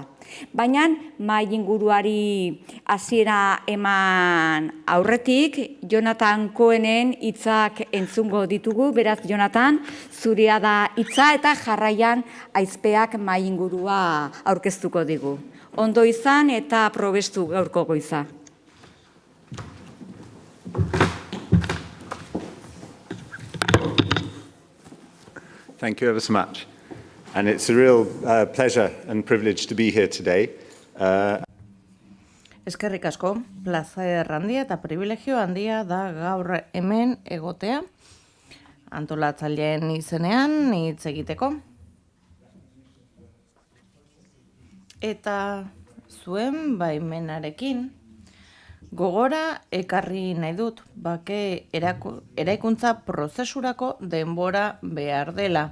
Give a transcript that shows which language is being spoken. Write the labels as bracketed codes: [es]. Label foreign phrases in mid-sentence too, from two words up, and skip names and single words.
[eu] Baina mahai inguruari hasiera eman aurretik, Jonathan Cohenen hitzak entzungo ditugu, beraz Jonathan, zurea da hitza eta jarraian Aizpeak mahai ingurua aurkeztuko digu. Ondo izan eta probestu gaurko goiza. [en] Thank you ever so much. And it's a real pleasure and privilege to be here today. [eu] Eskerrik asko, plazer handia eta privilegio handia da gaur hemen egotea, antolatzaileen izenean hitz egiteko. Eta zuen baimenarekin gogora ekarri nahi dut bake eraikuntza prozesurako denbora behar dela.